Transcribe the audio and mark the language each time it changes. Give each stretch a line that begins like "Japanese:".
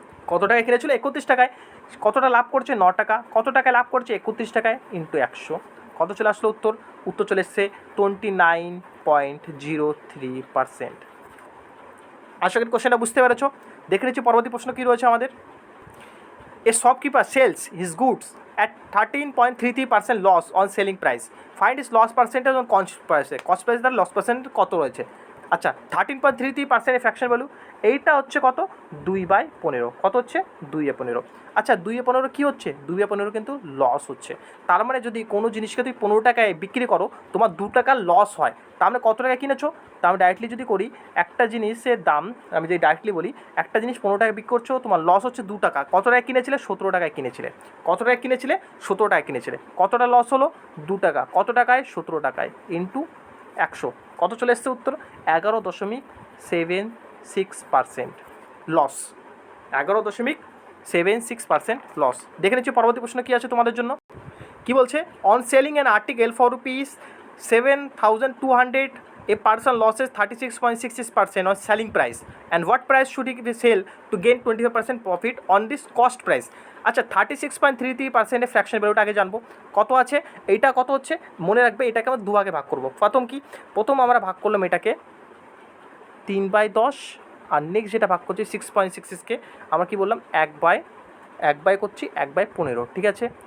Bangla: কত টাকায় কিনেছিল, 31 টাকায়। কতটা লাভ করছে, 9 টাকা। কত টাকায় লাভ করছে, 31 টাকায় ইন্টু 100। কত চলে আসলো উত্তর চলে এসছে 29.03%। আশা করি কোশ্চেনটা বুঝতে পেরেছো। দেখে নিচ্ছি পরবর্তী প্রশ্ন কী রয়েছে আমাদের।
English: A shopkeeper sells his goods at 13.33% loss on selling price. Find his loss percentage on cost price.
Bangla: Cost price তার লস পার্সেন্ট কত রয়েছে। আচ্ছা, 13.33% ফ্র্যাকশন ভ্যালু, এইটা হচ্ছে কত, 2/15। কত হচ্ছে, 2/15। আচ্ছা, 2/15 কী হচ্ছে, 2/15 কিন্তু লস হচ্ছে। তার মানে যদি কোনো জিনিসকে তুমি 15 টাকায় বিক্রি করো, তোমার 2 টাকা লস হয়, তার মানে কত টাকায় কিনেছো। তা আমি ডাইরেক্টলি যদি করি, একটা জিনিসের দাম, আমি যদি ডাইরেক্টলি বলি, একটা জিনিস 15 টাকায় বিক্রি করছো, তোমার লস হচ্ছে 2 টাকা। কত টাকায় কিনেছিলে, 17 টাকায় কিনেছিলে। কত টাকায় কিনেছিলে, 17 টাকায় কিনেছিলে। কতটা লস হলো, 2 টাকা। কত টাকায়, 17 টাকায় ইন্টু 100। কত চলে এসছে উত্তর, 11.76% লস, 11.76% লস। দেখে নিচ্ছি পরবর্তী প্রশ্ন কী আছে তোমাদের জন্য। কি বলছে,
English: On selling an article for ₹7,200, a person loses 36.66% on selling price, and what price should he sell to gain 25% profit on this cost price?
Bangla: আচ্ছা, 36.33% ফ্র্যাকশন ভ্যালুটা আগে জানবো কত আছে। এইটা কত হচ্ছে, মনে রাখবে এটাকে আমরা দুভাগে ভাগ করবো। প্রথম আমরা ভাগ করলাম এটাকে 3/10, আর নেক্সট যেটা ভাগ করছি 6.66কে আমরা কী বললাম 1/1 করছি 1/15, ঠিক আছে।